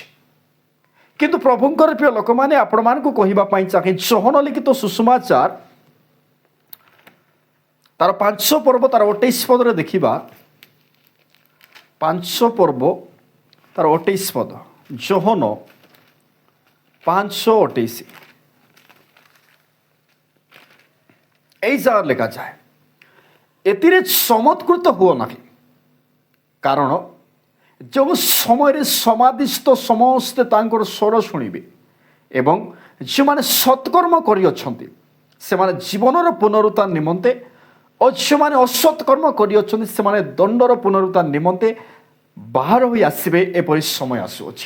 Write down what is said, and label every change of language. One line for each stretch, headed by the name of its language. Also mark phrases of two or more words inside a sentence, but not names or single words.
Odia: କିନ୍ତୁ ପ୍ରଭୁଙ୍କର ପ୍ରିୟ ଲୋକମାନେ ଆପଣମାନଙ୍କୁ କହିବା ପାଇଁ ଚାହେଁ ଯୋହନ ଲିଖିତ ସୁସମାଚାର ତାର 5 ପର୍ବ ତାର 28 ପଦରେ ଦେଖିବା। 5 ପର୍ବ ତାର 28 ପଦ, ଯୋହନ 5:28
Bangla: এই জায়গায় লেখা যায়
Odia: ଏଥିରେ ଚମତ୍କୃତ ହୁଅ ନାହିଁ, କାରଣ ଯେଉଁ ସମୟରେ ସମାଦିଷ୍ଟ ସମସ୍ତେ ତାଙ୍କର ସ୍ୱର ଶୁଣିବେ ଏବଂ ଯେଉଁମାନେ ସତ୍କର୍ମ କରିଅଛନ୍ତି ସେମାନେ ଜୀବନର ପୁନରୁତ୍ଥାନ ନିମନ୍ତେ ଓ ଯେଉଁମାନେ ଅସତ୍କର୍ମ କରିଅଛନ୍ତି ସେମାନେ ଦଣ୍ଡର ପୁନରୁତ୍ଥାନ ନିମନ୍ତେ ବାହାର ହୋଇ ଆସିବେ, ଏପରି ସମୟ ଆସୁଅଛି।